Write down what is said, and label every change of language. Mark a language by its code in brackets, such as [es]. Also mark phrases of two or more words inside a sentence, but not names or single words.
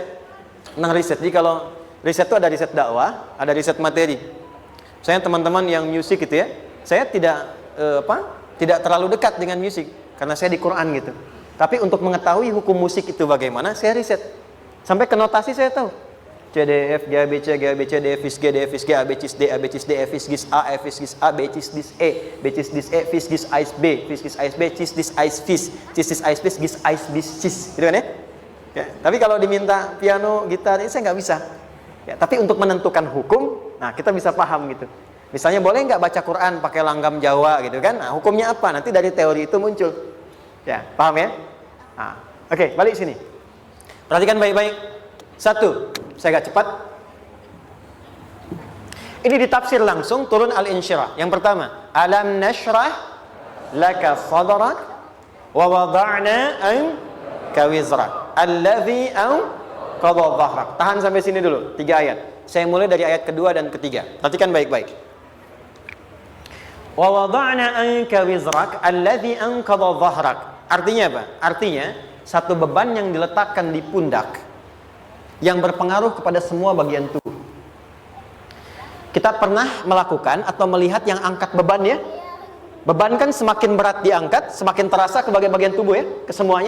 [id] Jadi kalau riset itu ada riset dakwah, ada riset materi. Saya teman-teman yang musik gitu ya, saya tidak terlalu dekat dengan musik karena saya di Quran gitu. Tapi untuk mengetahui hukum musik itu bagaimana, saya riset. Sampai ke notasi saya tahu. C D F G A B C D F G D F G A B C D A B C D F G A F G A B C D E B C D E F G Ais B Ais B C D Ais Fis C D Ais Fis Gis Ais Bis Cis, gitu kan ya? Ya, tapi kalau diminta piano, gitar, ini saya nggak bisa. Ya, tapi untuk menentukan hukum, nah kita bisa paham gitu. Misalnya boleh nggak baca Quran pakai langgam Jawa gitu kan? Nah hukumnya apa? Nanti dari teori itu muncul. Ya, paham ya? Nah, oke, balik sini. Perhatikan baik-baik. 1, saya agak cepat. Ini ditafsir langsung turun Al-Insyirah. Yang pertama, [ar] أَلَمْ نَشْرَحْ لَكَ صَدْرَكَ وَوَضَعْنَا عَنكَ وِزْرَكَ الَّذِي أَنقَضَ ظَهْرَكَ. [id] Tahan sampai sini dulu, 3 ayat. Saya mulai dari ayat kedua dan ketiga. Perhatikan baik-baik. [ar] وَوَضَعْنَا عَنكَ وِزْرَكَ الَّذِي أَنقَضَ ظَهْرَكَ. [id] Artinya apa? Artinya satu beban yang diletakkan di pundak yang berpengaruh kepada semua bagian tubuh. Kita pernah melakukan atau melihat yang angkat beban ya? Beban kan semakin berat diangkat, semakin terasa ke bagian-bagian tubuh ya, ke semuanya.